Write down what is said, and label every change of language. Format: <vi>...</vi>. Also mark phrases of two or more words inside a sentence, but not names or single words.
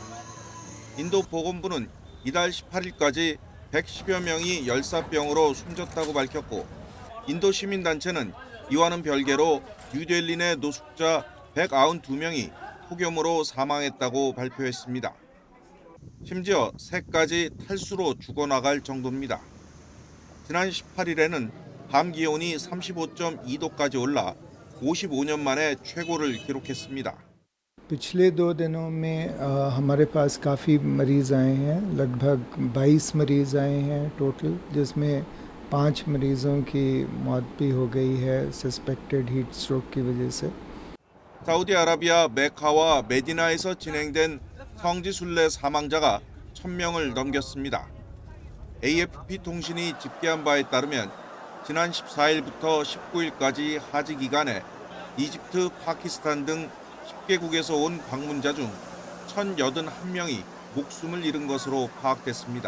<ko>인도 보건부는 이달 18일까지 110여 명이 열사병으로 숨졌다고 밝혔고 인도 시민단체는 이와는 별개로 뉴델리 내 노숙자 192명이 폭염으로 사망했다고 발표했습니다. 심지어 새까지 탈수로 죽어나갈 정도입니다. 지난 18일에는 밤 기온이 35.2도까지 올라 55년 만에 최고를 기록했습니다.</ko> <hi>पिछले 2 दिनों में हमारे पास काफ़ी मरीज़ आए हैं, लगभग 22 मरीज़ आए हैं टोटल, जिसमें 5 मरीज़ों की मौत भी हो गई है</hi> <en>suspected heat stroke</en> <hi>की वजह से।</hi> <ko>사우디아라비아 메카와 메디나에서 진행된 성지 순례 사망자가 1000명을 넘겼습니다. AFP 통신이 집계한 바에 따르면 지난 14일부터 19일까지 하지 기간에 이집트, 파키스탄 등 10개국에서 온 방문자 중 1081명이 목숨을 잃은 것으로 파악됐습니다.</ko>